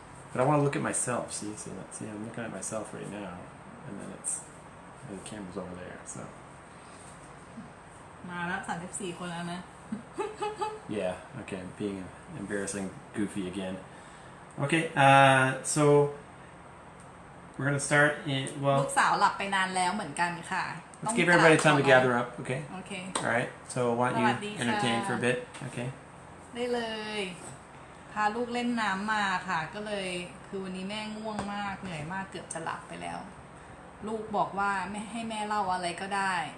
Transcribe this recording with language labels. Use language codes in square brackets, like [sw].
[en] But I want to look at myself. See, I'm looking at myself right now, and then the camera's over there. So [th] มาแล้ว34คนแล้วนะ [en] yeah. Okay. I'm being embarrassing, goofy again. Okay. So we're gonna start. [th] ลูกสาวหลับไปนานแล้วเหมือนกันค่ะ [en] Let's give everybody time to gather up. Okay. Okay. All right. So why don't you entertain for a bit? Okay. [th] ได้เลย พาลูกเล่นน้ำมาค่ะ ก็เลยคือวันนี้แม่ง่วงมากเหนื่อยมากเกือบจะหลับไปแล้ว ลูกบอกว่าไม่ให้แม่เล่าอะไรก็ได้